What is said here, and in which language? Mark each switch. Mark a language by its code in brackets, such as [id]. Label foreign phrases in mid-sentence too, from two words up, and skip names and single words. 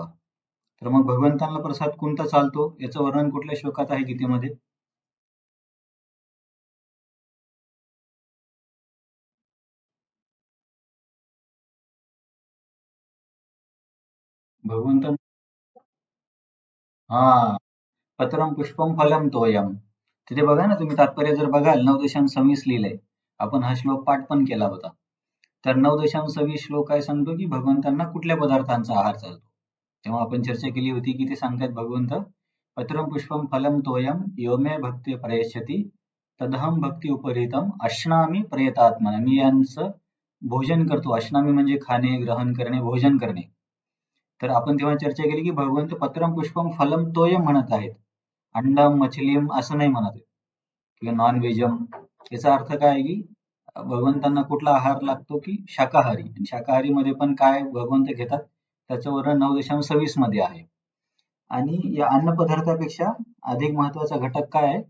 [mr] तर मग भगवंतांना प्रसाद कोणता चालतो? याचं वर्णन कुठल्या श्लोकात आहे गीतेमध्ये? भगवंत हा [sa] पत्रम पुष्पम फलम तोयम. [mr] तिथे बघा ना तुम्ही तात्पर्य जर बघाल 9.26 लिहिलंय. आपण हा श्लोक पाठ पण केला होता. तर 9.20 श्लोक काय सांगतो की भगवंतांना कुठल्या पदार्थांचा आहार चालतो. तेव्हा आपण चर्चा केली होती की ते सांगतात भगवंत [sa] पत्रम पुष्पम फलम तोयम यो मे भक्ती प्रयच्छति तदहम भक्ती उपरीतम अश्नामी प्रयतात्मना. [mr] मी यांचं भोजन करतो. अश्नामी म्हणजे खाणे, ग्रहण करणे, भोजन करणे. तर आपण तेव्हा चर्चा केली की भगवंत [sa] पत्रम पुष्पम फलम तोयम [mr] म्हणत आहेत. [sa] अंडम मछलीम [mr] असं नाही म्हणत आहेत किंवा नॉन व्हेजम. याचा अर्थ काय आहे की भगवंतांना कुठला आहार लागतो की शाकाहारी. आणि शाकाहारी मध्ये पण काय भगवंत घेतात त्याचं वर्णन 9.26 मध्ये आहे. आणि या अन्न पदार्थापेक्षा अधिक महत्वाचा घटक काय आहे?